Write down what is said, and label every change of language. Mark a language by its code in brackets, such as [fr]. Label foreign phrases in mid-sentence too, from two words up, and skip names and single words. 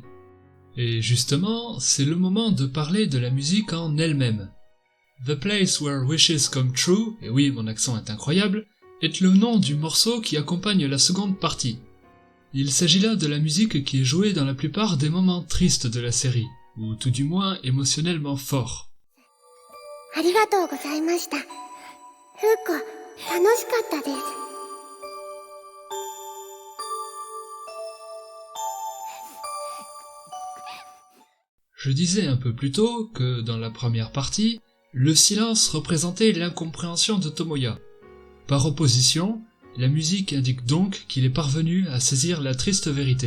[fr] Et justement, c'est le moment de parler de la musique en elle-même. The Place Where Wishes Come True, et oui, mon accent est incroyable, est le nom du morceau qui accompagne la seconde partie. Il s'agit là de la musique qui est jouée dans la plupart des moments tristes de la série, ou tout du moins émotionnellement forts. [ja] ありがとうございました。ふうこ、楽しかったです。 [fr] Je disais un peu plus tôt que, dans la première partie, le silence représentait l'incompréhension de Tomoya. Par opposition, la musique indique donc qu'il est parvenu à saisir la triste vérité.